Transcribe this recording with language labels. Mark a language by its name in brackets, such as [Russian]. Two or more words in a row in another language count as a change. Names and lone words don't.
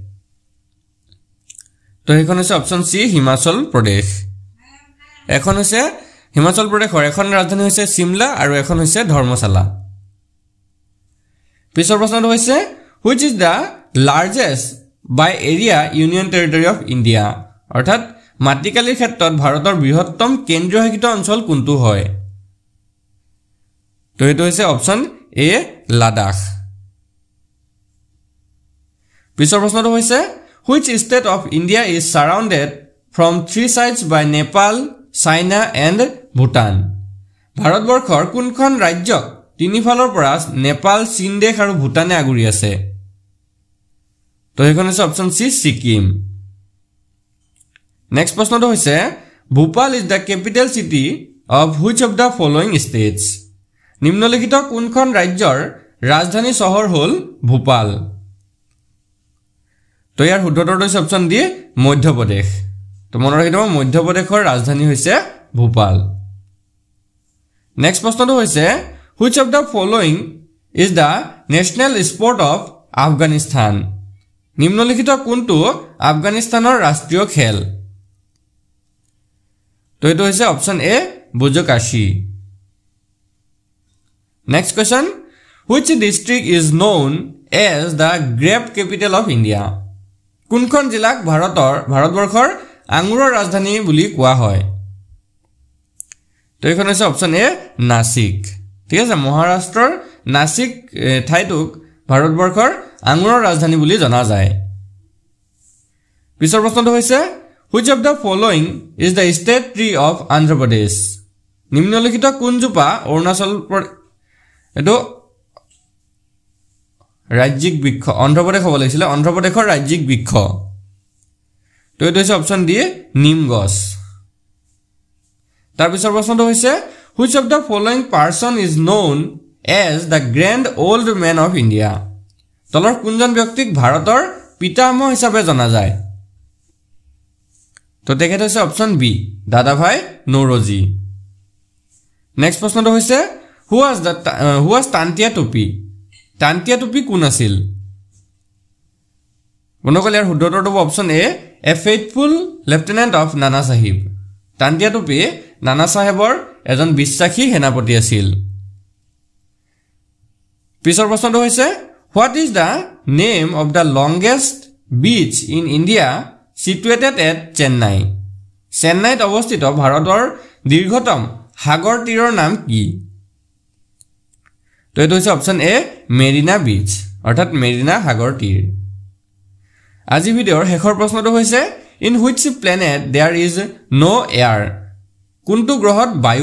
[Assamese] তো এইখন হৈছে অপচন সি হিমাচল প্ৰদেশ এখন হৈছে হিমাচল প্ৰদেশৰ এখন ৰাজধানী হৈছে শিমলা আৰু এখন হৈছে ধৰ্মশালা পিছৰ প্ৰশ্নটো হৈছে [English] which is the largest by area union territory of India [Assamese] অৰ্থাৎ মাটিকালিৰ ক্ষেত্ৰত ভাৰতৰ বৃহত্তম কেন্দ্ৰীয় শাসিত অঞ্চল কোনটো হয় তো এইটো হৈছে অপচন এ লাডাখ পিছৰ প্ৰশ্নটো হৈছে [English] which state of India is surrounded from three sides by Nepal China and Bhutan [Assamese] ভাৰতবৰ্ষৰ কোনখন ৰাজ্যক তিনিফালৰ পৰা নেপাল চীন দেশ আৰু ভুটানে আগুৰি আছে তো এইখন হৈছে অপচন সি সিকিম নেক্সট প্ৰশ্নটো হৈছে [English] Bhopal is the capital city of which of the following states [Assamese] নিম্নলিখিত কোনখন ৰাজ্যৰ ৰাজধানী চহৰ হ'ল ভূপাল তো ইয়াৰ শুদ্ধটো হৈছে অপচন ডি মধ্যপ্ৰদেশ তো মনত ৰাখিব মধ্যপ্ৰদেশৰ ৰাজধানী হৈছে ভূপাল নেক্সট প্ৰশ্নটো হৈছে [English] which of the following is the national sport of Afghanistan [Assamese] নিম্নলিখিত কোনটো আফগানিস্তানৰ ৰাষ্ট্ৰীয় খেল তো এটো হৈছে অপচন এ বুজকাশী [English] next question which district is known as the grape capital of India [Assamese] কোনখন জিলাক ভাৰতবৰ্ষৰ আঙুৰৰ ৰাজধানী বুলি কোৱা হয় তো এইখন হৈছে অপচন এ নাসিক ঠিক আছে মহাৰাষ্ট্ৰৰ নাসিক ঠাইটোক ভাৰতবৰ্ষৰ আঙুৰৰ ৰাজধানী বুলি জনা যায় পিছৰ প্ৰশ্নটো হৈছে [English] which of the following is the state tree of Andhra Pradesh [Assamese] নিম্নলিখিত কোনজোপা অৰুণাচল এটো ৰাজ্যিক বৃক্ষ অন্ধ্ৰ প্ৰদেশ হ'ব লাগিছিল অন্ধ্ৰ প্ৰদেশৰ ৰাজ্যিক বৃক্ষ তো এইটো হৈছে অপচন ডি নিম গছ তাৰ পিছৰ প্ৰশ্নটো হৈছে [English] which of the following person is known as the grand old men of India [Assamese] তলৰ কোনজন ব্যক্তিক ভাৰতৰ পিতামহ হিচাপে জনা যায় তো তেখেত হৈছে অপচন বি দাদাভাই নৌৰোজী নেক্সট প্ৰশ্নটো হৈছে [English] who was Tantia Tope [Assamese] কোন আছিল বনকল ইয়াৰ শুদ্ধটো অপচন এ [English] faithful lieutenant of Nana Saheb [Assamese] তান্তিয়া টুপি নানা সাহেবৰ এজন বিশ্বাসী সেনাপতি আছিল পিছৰ প্ৰশ্নটো হৈছে [English] what is the name of the longest beach in India situated at Chennai [Assamese] চেন্নাইত অৱস্থিত ভাৰতৰ দীৰ্ঘতম সাগৰ তীৰৰ নাম কি তো এইটো হৈছে অপচন এ মেৰিনা বিচ অৰ্থাৎ মেৰিনা সাগৰ তীৰ আজি ভিডিঅ'ৰ শেষৰ প্ৰশ্নটো হৈছে [English] in which planet there is no air [Assamese] কোনটো গ্ৰহত বায়ু